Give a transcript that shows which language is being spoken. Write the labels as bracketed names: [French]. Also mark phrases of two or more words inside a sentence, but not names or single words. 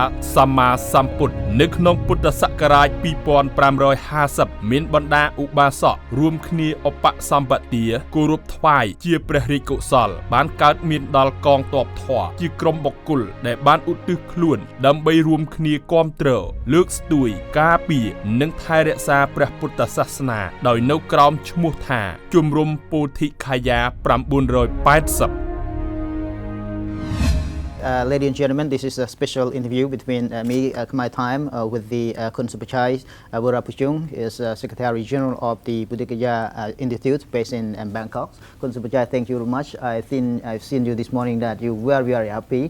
[Khmer] សម្មាសម្ពុទ្ធនៅក្នុងពុទ្ធសករាជ2550មានបណ្ដាឧបាសករួមគ្នាឧបសម្បទាគោរពថ្វាយជាព្រះរាជកុសលបានកើតមានដល់កងទ័ពធម៌ជាក្រុមបុគ្គលដែលបានឧទ្ទិសខ្លួនដើម្បីរួមគ្នាគាំទ្រលើកស្ទួយការពារនិងថែរក្សាព្រះពុទ្ធសាសនាដោយនៅក្រោមឈ្មោះថាជំរំពោធិកាយា980 [English] Ladies and gentlemen, this is a special interview between me, Khmer time, with the Kun Supachai Vurapuchung, is Secretary General of the Buddhikaya Institute based in Bangkok. Kun Supachai, thank you very much. I've seen you this morning that you were very happy.